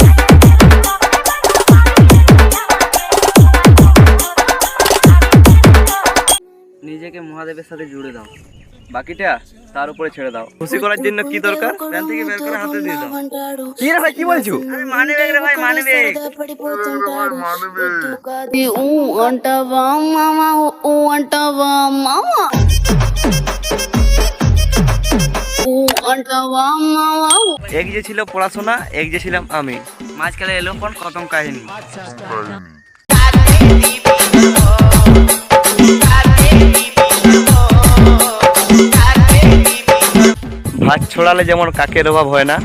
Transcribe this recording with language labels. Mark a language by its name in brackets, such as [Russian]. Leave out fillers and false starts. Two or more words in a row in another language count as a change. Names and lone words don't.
[Bangla] নিজেকে মহাদেবের সাথে জুড়ে দাও, বাকিটা তার উপরে ছেড়ে দাও। খুশি করার জন্য কি দরকার? প্যান থেকে বের করে হাতে দিয়ে দাও। কি রে ভাই, কি বলছো? [English] money bag [Bangla] রে ভাই, [English] money bag. [Telugu] అంటావా మామ ఊ అంటావా మామ ఊ అంటావా మామ [Bangla] এক যে ছিল পড়াশোনা, এক যে ছিলাম আমি। মাঝখানে এলো কোন খতম কাহিনী। ভাত ছড়ালে যেমন কাকের অভাব হয় না,